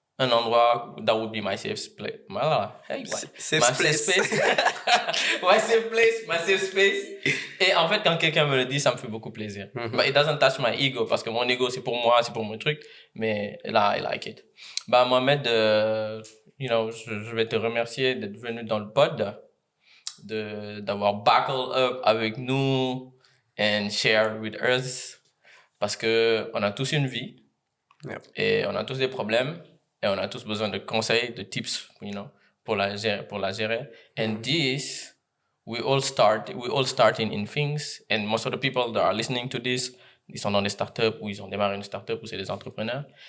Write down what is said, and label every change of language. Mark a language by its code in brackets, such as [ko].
[fr] Un endroit [en] that would be my safe place. [fr] Voilà. Hey, ouais. [en] Safe place. My safe place, my safe space. [fr] Et en fait, quand quelqu'un me le dit, ça me fait beaucoup plaisir. [en] But it doesn't touch my ego [fr] parce que mon ego, c'est pour moi, c'est pour mon truc. Mais là, [en] I like it. [fr] Bah, Mohamed, je vais te remercier d'être venu dans le pod, d'avoir buckle up avec nous [en] and share with us. [fr] Parce que on a tous une vie. [en] Yep. [fr] Et on a tous des problèmes. Et on a tous besoin de conseils, de tips, pour la gérer. [en] And this, we all starting in things. And most of the people that are listening to this, [fr] ils sont dans des startups ou ils ont démarré une startup ou c'est des entrepreneurs.